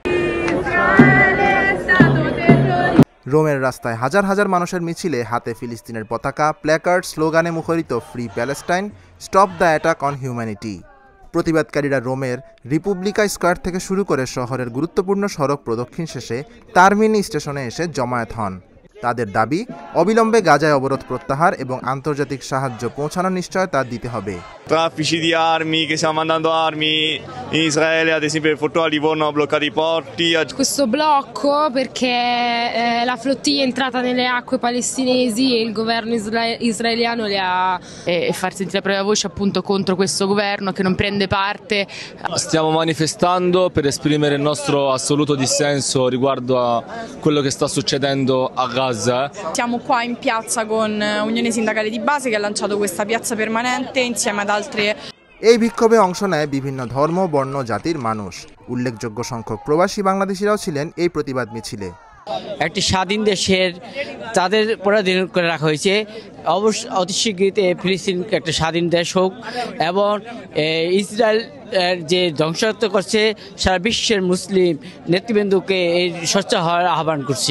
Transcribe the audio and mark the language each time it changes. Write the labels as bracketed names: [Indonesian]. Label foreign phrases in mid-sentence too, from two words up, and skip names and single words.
[Bangla] রোমের রাস্তায় হাজার হাজার মানুষের মিছিলে, হাতে ফিলিস্তিনের পতাকা, প্ল্যাকার্ড, স্লোগানে মুখরিত [English] free Palestine, stop the attack on humanity. [Bangla] প্রতিবাদকারীরা রোমের রিপুবলিকা স্কোয়ার থেকে শুরু করে শহরের গুরুত্বপূর্ণ সড়ক প্রদক্ষিণ শেষে তারমিনি স্টেশনে এসে জমায়েত হন। তাদের দাবি, অবিলম্বে গাজায় অবরোধ প্রত্যাহার এবং আন্তর্জাতিক সাহায্য পৌঁছানোর নিশ্চয়তা দিতে হবে। [Italian] Traffici di armi, che stiamo mandando armi in Israele, ad esempio il porto di Livorno ha bloccato i porti. Questo blocco perché la flottiglia è entrata nelle acque palestinesi e il governo israeliano le ha e far sentire la propria voce appunto contro questo governo che non prende parte. Stiamo manifestando per esprimere il nostro assoluto dissenso riguardo a quello che sta succedendo a Gaza. Siamo qua in piazza con Unione Sindacale di Base che ha lanciato questa piazza permanente insieme ad altre. [Bangla] এই বিক্ষোভে অংশ নেয় বিভিন্ন ধর্ম, বর্ণ, জাতির মানুষ। উল্লেখযোগ্য সংখ্যক প্রবাসী বাংলাদেশিরাও ছিলেন এই প্রতিবাদ মিছিলে। একটি স্বাধীন দেশের তাদের পরাধীন করে রাখা হয়েছে, অতি শীঘ্রই ফিলিস্তিন একটা স্বাধীন দেশ হোক এবং ইসরায়েল যে ধ্বংসাত্মক করছে সারা বিশ্বের মুসলিম নেতৃবৃন্দকে এই সোচ্চার হওয়ার আহ্বান করছি।